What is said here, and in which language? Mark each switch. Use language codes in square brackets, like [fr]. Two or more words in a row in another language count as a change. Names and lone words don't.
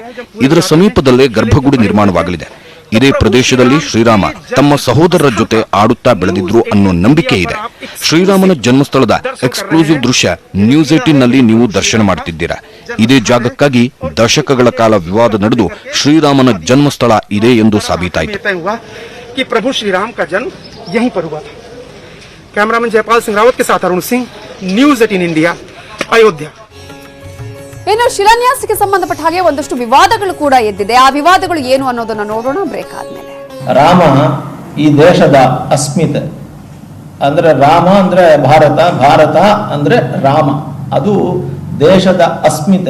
[kn] ಇದರ ಸಮೀಪದಲ್ಲೇ ಗರ್ಭಗುಡಿ ನಿರ್ಮಾಣವಾಗಲಿದೆ. ಇದೇ ಪ್ರದೇಶದಲ್ಲಿ ಶ್ರೀರಾಮ ತಮ್ಮ ಸಹೋದರರ ಜೊತೆ ಆಡುತ್ತಾ ಬೆಳೆದಿದ್ರು ಅನ್ನೋ ನಂಬಿಕೆ ಇದೆ. ಶ್ರೀರಾಮನ ಜನ್ಮಸ್ಥಳದ ಎಕ್ಸ್ಕ್ಲೂಸಿವ್ ದೃಶ್ಯ ನ್ಯೂಸ್ 18 ನಲ್ಲಿ ನೀವು ದರ್ಶನ ಮಾಡುತ್ತಿದ್ದೀರಾ. ಇದೇ ಜಾಗಕ್ಕಾಗಿ ದಶಕಗಳ ಕಾಲ ವಿವಾದ ನಡೆದು ಶ್ರೀರಾಮನ ಜನ್ಮಸ್ಥಳ ಇದೆ ಎಂದು ಸಾಬೀತಾಯಿತು. [hi] ಪ್ರಭು ಶ್ರೀರಾಮ का जन्म यहीं पर हुआ था. कैमरामैन जयपाल सिंह रावत के साथ अरुण सिंह, न्यूज 18 इंडिया, अयोध्या. [kn] ಇನ್ನು ಶಿಲಾನ್ಯಾಸಕ್ಕೆ ಸಂಬಂಧಪಟ್ಟ ಹಾಗೆ ಒಂದಷ್ಟು ವಿವಾದಗಳು ಕೂಡ ಎದ್ದಿದೆ. ಆ ವಿವಾದಗಳು ಏನು ಅನ್ನೋದನ್ನ ನೋಡೋಣ ಬ್ರೇಕ್ ಆದ್ಮೇಲೆ. ರಾಮ ಈ ದೇಶದ ಅಸ್ಮಿತೆ. ಅಂದ್ರೆ ರಾಮ ಅಂದ್ರೆ ಭಾರತ, ಭಾರತ ಅಂದ್ರೆ ರಾಮ. ಅದು ದೇಶದ ಅಸ್ಮಿತೆ.